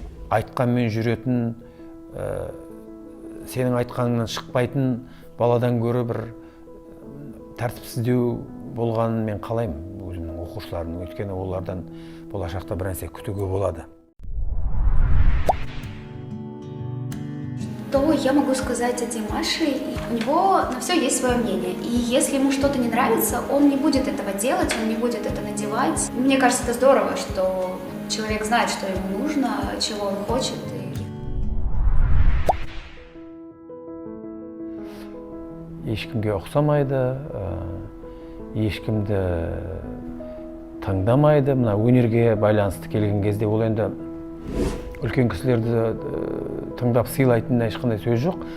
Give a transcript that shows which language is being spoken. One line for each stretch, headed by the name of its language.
Kazakh: Айтқанмен жүретін, сенің айтқаныңнан шықпайтын баладан гөрі бір тәртіпсіздеу болғанын мен қалаймын өзімнің оқушыларымның, өйткені олардан болашақта бір нәрсе күтуге болады.
Russian: Что я могу сказать о Димаше? У него на все есть свое мнение. И если ему что-то не нравится, он не будет этого делать, он не будет это надевать. Мне кажется, это здорово, что человек знает, что ему нужно, чего он хочет.
Kazakh: Ешкімге ұқсамайды, ешкімді таңдамайды. Мына өнерге байланысты келген кезде ол енді үлкен кісілерді тыңдап сыйлайтынына ешқандай сөз жоқ.